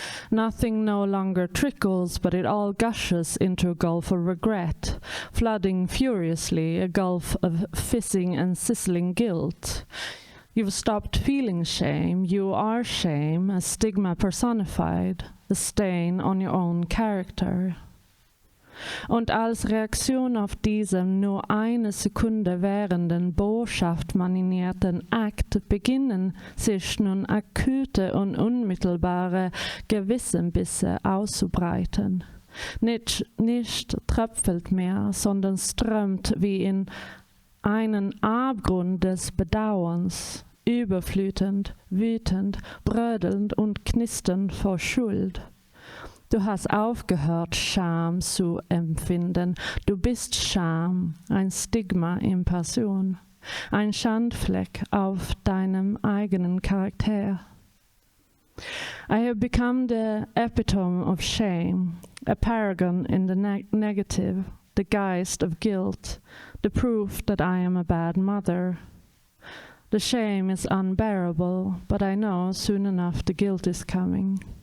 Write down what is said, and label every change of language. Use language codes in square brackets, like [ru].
[en] Nothing no longer trickles, but it all gushes into a gulf of regret, flooding furiously, a gulf of fizzing and sizzling guilt. You've stopped feeling shame. You are shame, a stigma personified, a stain on your own character. [de] Und als Reaktion auf diesem nur eine Sekunde währenden botschaftmarinierten Akt beginnen sich nun akute und unmittelbare Gewissenbisse auszubreiten. Nicht tröpfelt mehr, sondern strömt wie in einen Abgrund des Bedauerns, überflutend, wütend, brödelnd und knisternd vor Schuld. Du hast aufgehört, Scham zu empfinden. Du bist Scham, ein Stigma in Person, ein Schandfleck auf deinem eigenen Charakter. [en] I have become the epitome of shame, a paragon in the negative, the geist of guilt, the proof that I am a bad mother. The shame is unbearable, but I know soon enough the guilt is coming.